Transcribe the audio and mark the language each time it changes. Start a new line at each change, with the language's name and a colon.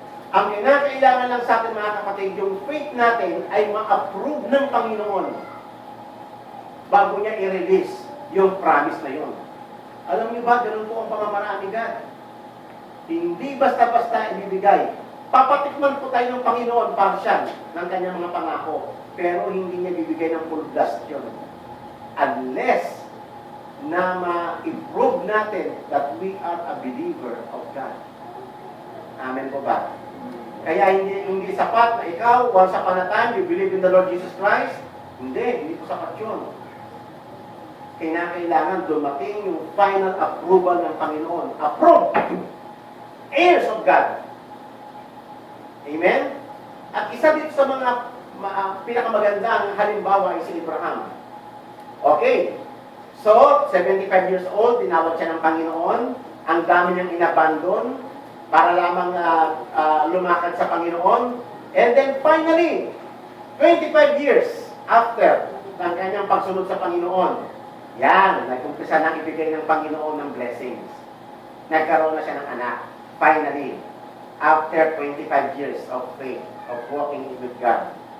Filipino: Ang kinakailangan lang sa atin, mga kapatid, yung faith natin ay ma-approve ng Panginoon bago niya i-release yung promise na yun. Alam niyo ba, ganun po ang pamamaraan ni God. Hindi basta-basta ibibigay. Papatikman po tayo ng Panginoon partial ng kanyang mga pangako, pero hindi niya bibigay ng
English: full blast
Filipino: yun.
English: Unless
Filipino: na ma-improve natin
English: that we are a believer of God. Amen po ba?
Filipino: Kaya hindi sapat na ikaw,
English: once upon a time, you believe in the Lord Jesus Christ.
Filipino: Hindi po sapat yun. Kailangan dumating yung final approval ng Panginoon. Approve!
English: Heirs of God.
Filipino: Amen? At isa dito sa mga pinakamagandang halimbawa ay si Abraham. Okay. So, 75 years old, tinawag siya ng Panginoon. Ang dami niyang inabandon para lamang lumakad sa Panginoon.
English: And then finally, 25 years after
Filipino: ng kanyang pagsunod sa Panginoon, yan, nag-umpisa na ibigay ng Panginoon ng blessings. Nagkaroon na siya ng anak.
English: Finally, after 25 years of faith, of walking with God.